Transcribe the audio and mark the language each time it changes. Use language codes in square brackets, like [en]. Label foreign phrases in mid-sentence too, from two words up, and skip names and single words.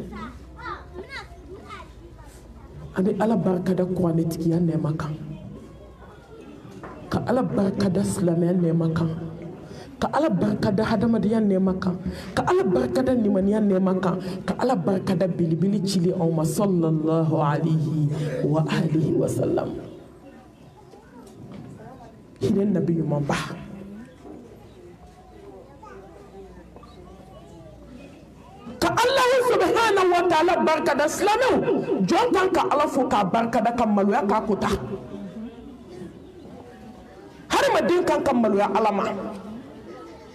[bm] an bɛ ala barikada kuranɛtigiya nɛɛma kan ka ala barikada silamɛya nɛɛma kan ka ala barikada hadamadenya nɛɛma kan ka ala barikada nimaniya nɛɛma kan ka ala barikada belebele cili aw ma [ar] صلى الله عليه وعلى آله وسلم [bm] hinɛ nabi ɲuman ba ka ala [ar] سبحانه وتعالى [bm] barikada silamɛw jɔn kan ka ala fo k'a barikada ka maloya k'a kota hadamaden kan ka maloya ala ma